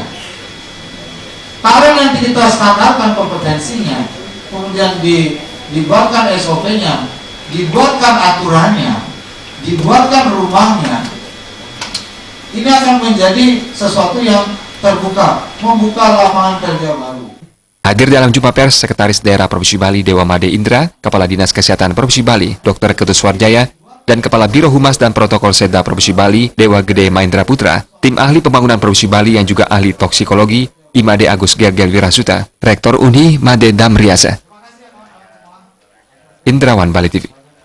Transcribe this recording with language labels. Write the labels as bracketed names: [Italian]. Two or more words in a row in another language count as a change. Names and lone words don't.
[Indonesian] Kalau nanti kita standarkan kompetensinya, kemudian dibuatkan SOP-nya, dibuatkan aturannya, dibuatkan rumahnya, ini akan menjadi sesuatu yang terbuka, membuka lapangan kerja baru. Hadir dalam jumpa pers Sekretaris Daerah Provinsi Bali Dewa Made Indra, Kepala Dinas Kesehatan Provinsi Bali Dr. Ketut Suwarjaya, dan Kepala Biro Humas dan Protokol Seda Provinsi Bali Dewa Gede Mahendra Putra, tim ahli pembangunan Provinsi Bali yang juga ahli toksikologi Imade Agus Gergel Wirasuta, Rektor Unhi Made Damriasa. Indrawan Bali TV.